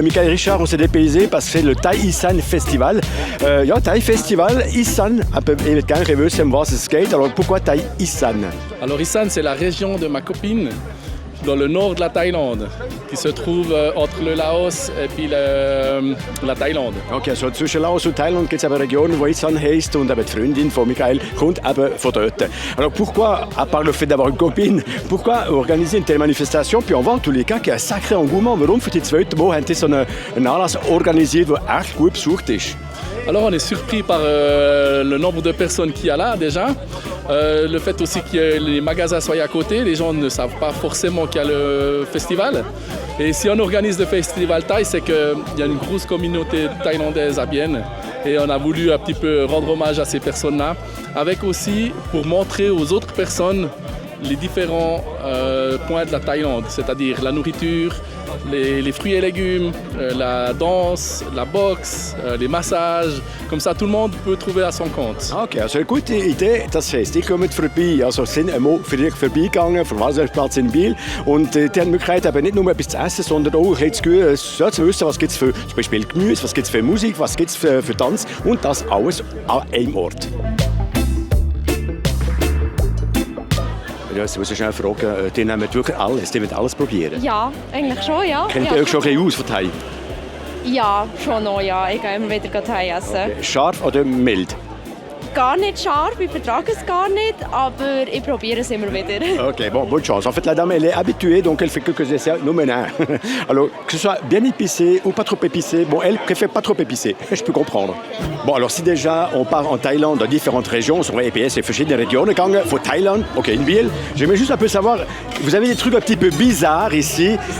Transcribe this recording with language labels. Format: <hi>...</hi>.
<fr>Michael Richard, on s'est dépaysé parce que c'est le Thai Isan Festival. Ja, Thai Festival, Isan, quelqu'un qui veut savoir ce skate. Alors pourquoi Thai Isan? Alors Isan, c'est la région de ma copine, dans le nord de la Thaïlande, qui se trouve entre le Laos et puis la Thaïlande.</fr> <de>Okay, so zwischen Laos und Thailand gibt es eine Region, die Isan heisst, und eben die Freundin von Michael kommt eben von dort.</de> <fr>Alors pourquoi, à part le fait d'avoir une copine, pourquoi organiser une telle manifestation? Puis on voit en tous les cas qu'il y a un sacré engouement.</fr> <de>Warum für die zweite Mal haben die so einen Anlass organisiert, der echt gut besucht ist?</de> <fr>Alors on est surpris par le nombre de personnes qu'il y a là déjà. Le fait aussi que les magasins soient à côté, les gens ne savent pas forcément qu'il y a le festival. Et si on organise le festival Thaï, c'est qu'il y a une grosse communauté thaïlandaise à Bienne. Et on a voulu un petit peu rendre hommage à ces personnes-là, avec aussi pour montrer aux autres personnes les différents points de la Thaïlande, c'est-à-dire la nourriture, les fruits et légumes, la danse, la boxe, les massages. Comme ça, tout le monde peut trouver à son compte.</fr> <de>Okay, also eine gute Idee, das Fest. Die kommen vorbei. Also sind einmal vielleicht vorbeigegangen vom Wasserplatz in Biel. Und die haben die Möglichkeit, eben nicht nur etwas zu essen, sondern auch ein bisschen zu wissen, was gibt es für zum Beispiel Gemüse, was gibt es für Musik, was gibt es für Tanz. Und das alles an einem Ort. Ja, ich muss schnell fragen, die nehmen wirklich alles, die wollen alles probieren? Ja, eigentlich schon, ja. Kennt ihr euch schon ein bisschen aus von Thai? Ja, schon noch, ja. Ich gehe immer wieder Thai essen. Okay. Scharf oder mild? Gar nicht scharf, ich vertrage es gar nicht, aber ich probiere es immer wieder.</de> <fr>Ok, bon, bonne chance. En fait, la dame, elle est habituée, donc elle fait quelques essais. Non, mais non. Alors, que ce soit bien épicé ou pas trop épicé, bon, elle préfère pas trop épicé. Je peux comprendre. Bon, alors si déjà on part en Thaïlande, dans différentes régions, sur EPS et</fr> <de>verschiedene Regionen gegangen, von Thailand,</de> <fr>ok, in Biel, j'aimerais juste un peu savoir, vous avez des trucs un petit peu bizarres ici.</fr>